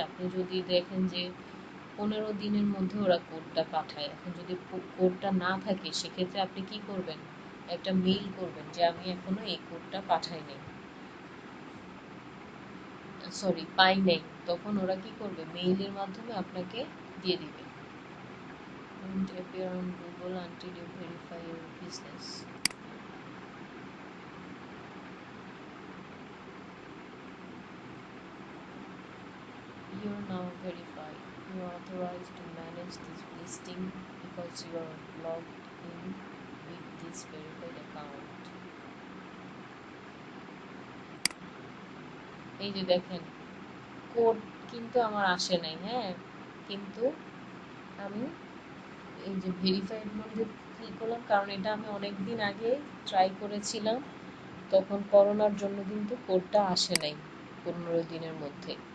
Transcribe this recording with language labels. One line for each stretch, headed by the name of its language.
Bangla: আপনি যদি দেখেন যে 15 দিনের মধ্যে ওরা কোডটা পাঠায়, এখন যদি কোডটা না থাকে সেক্ষেত্রে আপনি কি করবেন? একটা মেইল করবেন যে আমি এখনো এই কোডটা পাঠাই নাই, সরি পাই নাই। তখন ওরা কি করবে? মেইলের মাধ্যমে আপনাকে দিয়ে দিবে।
English: Won't appear on Google until you verify your business. You are now verified. You are authorized to manage this listing because you are logged in with this verified account.
Bangla: এই যে দেখেন, কোড কিন্তু আমার আসে নাই, হ্যাঁ, কিন্তু আমি এই যে ভেরিফাইড মধ্যে ক্লিক করলাম, কারণ এটা আমি অনেক দিন আগে ট্রাই করেছিলাম, তখন করোনার জন্য কিন্তু কোডটা আসে নাই 15 দিনের মধ্যে।